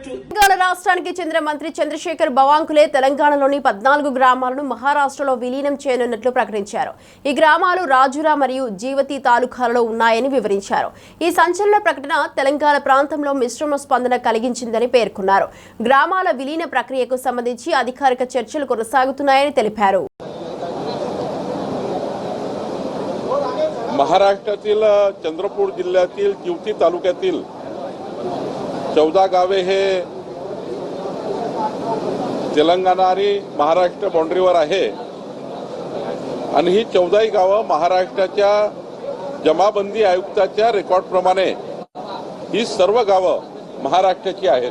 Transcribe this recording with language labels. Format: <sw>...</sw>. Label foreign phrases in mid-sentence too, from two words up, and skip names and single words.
<te>తెలంగాణ రాష్ట్రానికి చెందిన మంత్రి చంద్రశేఖర్ బవాంకులే తెలంగాణలోని 14 గ్రామాలను మహారాష్ట్రలో విలీనం చేయనున్నట్లు ప్రకటించారు. ఈ గ్రామాలు రాజురా మరియు జీవతి తాలూకాలలో ఉన్నాయని వివరించారు. ఈ సంచలన ప్రకటన తెలంగాణ ప్రాంతంలో మిశ్రమ స్పందన కలిగించిందని పేర్కొన్నారు. గ్రామాల విలీన ప్రక్రియకు సంబంధించి అధికారిక చర్చలు కొనసాగుతున్నాయని తెలిపారు.</te> <mr>महाराष्ट्रातील चंद्रपूर जिल्ह्यातील जिवती तालुक्यातील 14 गावे हे तेलंगणा आणि महाराष्ट्र बाउंड्रीवर आहे आणि ही 14 गावं महाराष्ट्राच्या जमाबंदी आयुक्ताच्या रेकॉर्डप्रमाणे ही सर्व गावं महाराष्ट्राची आहेत.</mr>